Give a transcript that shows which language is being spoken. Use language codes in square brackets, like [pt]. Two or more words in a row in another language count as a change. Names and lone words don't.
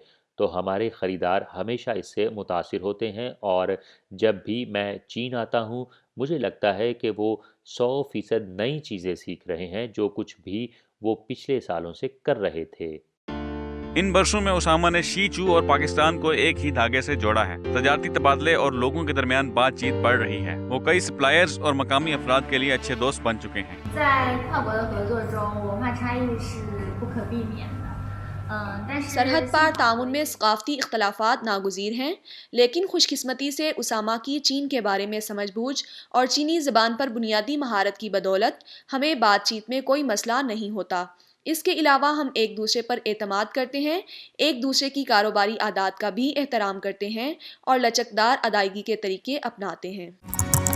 [ur] تو ہمارے خریدار ہمیشہ اس سے متاثر ہوتے ہیں اور جب بھی میں چین آتا ہوں مجھے لگتا ہے کہ وہ 100% نئی چیزیں سیکھ رہے ہیں جو کچھ بھی وہ پچھلے سالوں سے کر رہے تھے. ان ورشوں میں اسامہ نے شیچو اور پاکستان کو ایک ہی دھاگے سے جوڑا ہے. تجارتی تبادلے اور لوگوں کے درمیان بات چیت بڑھ رہی ہے. وہ کئی سپلائرز اور مقامی افراد کے لیے اچھے دوست بن چکے ہیں. [zh] 在跨国的合作中，文化差异是不可避免的。但是 [ur] سرحد پار تعاون میں ثقافتی اختلافات ناگزیر ہیں، لیکن خوش قسمتی سے اسامہ کی چین کے بارے میں سمجھ بوجھ اور چینی زبان پر بنیادی مہارت کی بدولت ہمیں بات چیت میں کوئی مسئلہ نہیں ہوتا. اس کے علاوہ ہم ایک دوسرے پر اعتماد کرتے ہیں، ایک دوسرے کی کاروباری عادات کا بھی احترام کرتے ہیں اور لچکدار ادائیگی کے طریقے اپناتے ہیں.